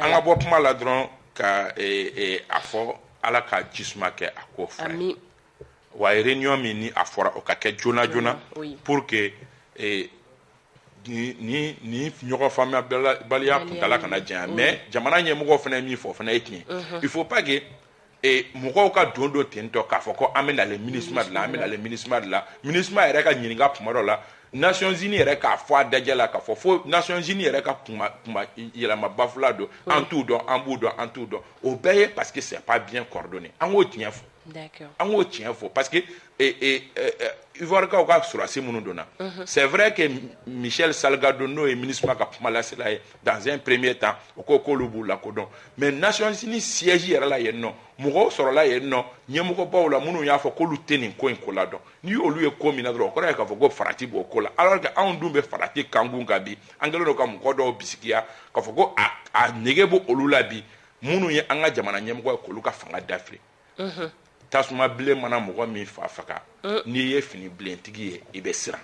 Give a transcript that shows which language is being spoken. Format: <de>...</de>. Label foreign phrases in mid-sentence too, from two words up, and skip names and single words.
<bm>An ka bɔ kuma la dɔrɔn ka a fɔ ala ka jisuma kɛ a ko fɛ wa réunion min ni a fɔra o ka kɛ joona</bm> <fr>pour que</fr> <bm>ni ɲɔgɔn faamuyabaliya kuntala kana janya mais jamana ɲɛmɔgɔw fana ye min fɔ o fana ye tiɲɛ</bm> <fr>il faut pas que</fr> <bm>mɔgɔw ka don ten tɔ k'a fɔ ko an bɛ nalen MINUSMA de la an bɛ nalen MINUSMA de la MINUSMA yɛrɛ ka ɲininka kuma dɔ la Nations Unies yɛrɛ k'a fɔ a dajɛ la k'a fɔ fo Nations Unies yɛrɛ ka kuma yɛlɛma bafula don an t'u dɔn an b'u dɔn an t'u dɔn o bɛɛ ye</bm> <fr>parce que c'est pas bien coordonné</fr> <bm>an k'o tiɲɛ fɔ an k'o tiɲɛ fɔ</bm> <fr>parce que</fr> <bm>Ivoirikaw ka surasi minnu donna</bm> <fr>c'est vrai que</fr> <bm>Michel Salgado n'o ye MINUSMA ka kuma lasela ye</bm> <fr>dans un premier temps</fr> <bm>o ko k'olu b'u lakodɔn mais Nations Unies siège yɛrɛ la yen nɔ mɔgɔw sɔrɔla yen nɔ ɲɛmɔgɔbaw la minnu y'a fɔ k'olu tɛ nin ko in ko la dɔn ni olu ye ko min na dɔrɔn o kɔrɔ ye k'a fɔ ko farati b'o ko la</bm> <fr>alors que</fr> <bm>anw dun bɛ farati kankun kan bi an kɛlen don ka mɔgɔ dɔw bisikiya k'a fɔ ko a nege b'o olu la bi minnu ye an ka jamana ɲɛmɔgɔ ye k'olu ka fanga dafiri tasuma bilen mana mɔgɔ min faga n'i ye fini bilentigi ye i bɛ siran</bm>